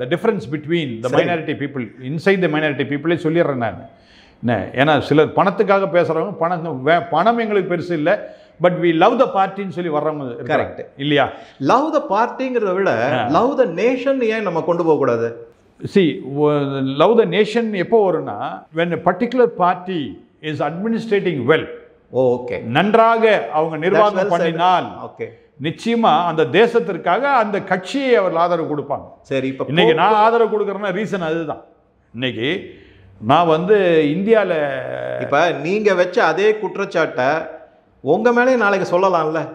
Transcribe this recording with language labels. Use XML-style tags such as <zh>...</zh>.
<en>the difference between the minority people, inside the minority பீப்புளே</en> <ta>சொல்லிடுறேன் நான். என்ன, ஏன்னா சிலர் பணத்துக்காக பேசுகிறவங்க பணம் எங்களுக்கு பெருசு இல்லை,</ta> <en>but we love the பார்ட்டின்னு</en> <ta>சொல்லி வர்றவங்க.</ta> <en>correct</en> <ta>இல்லையா?</ta> <en>love the பார்ட்டிங்கிறத</en> <ta>விட</ta> <en>love the nation</en> <ta>ஏன் நம்ம கொண்டு போகக்கூடாது?</ta> <en>see, love the nation</en> <ta>எப்போ வரும்னா,</ta> <en>when a particular party is administrating well, okay,</en> <ta>நன்றாக அவங்க நிர்வாகம் பண்ணினால்,</ta> <en>okay,</en> <ta>நிச்சயமா அந்த தேசத்திற்காக அந்த கட்சியை அவர் ஆதரவு கொடுப்பாங்க. சரி, இப்போ இன்னைக்கு நான் ஆதரவு கொடுக்குறேன்னா ரீசன் அதுதான். இன்னைக்கு நான் வந்து இந்தியாவில் இப்போ நீங்கள் வச்ச அதே குற்றச்சாட்டை உங்கள் மேலே நாளைக்கு சொல்லலாம்ல.</ta>